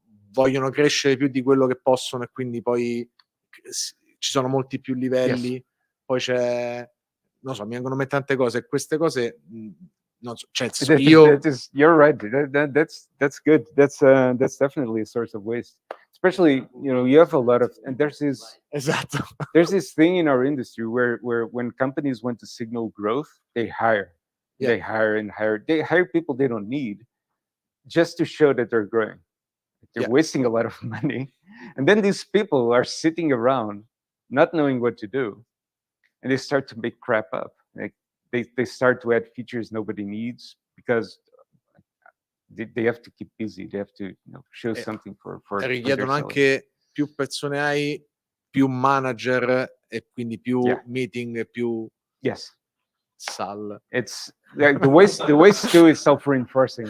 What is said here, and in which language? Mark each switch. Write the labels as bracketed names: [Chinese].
[Italian] vogliono crescere più di quello che possono, e quindi poi ci sono molti più livelli. [English] Yes. [Italian] Poi non so, mi vengono a mente tante cose, e queste cose non so, cioè io [English] You're right. That's good. That's definitely a source of waste. Especially, you have a lot of, and there's this thing in our industry where when companies want to signal growth, they hire. Yeah. They hire and hire. They hire people they don't need just to show that they're growing. They're wasting a lot of money. And then these people are sitting around not knowing what to do. And they start to make crap up. Like they start to add features nobody needs because they have to keep busy. They have to show something for [Italian] richiedono anche più persone hai, più manager, e quindi più meeting, e più sal. [English] It's like the waste too is self-reinforcing.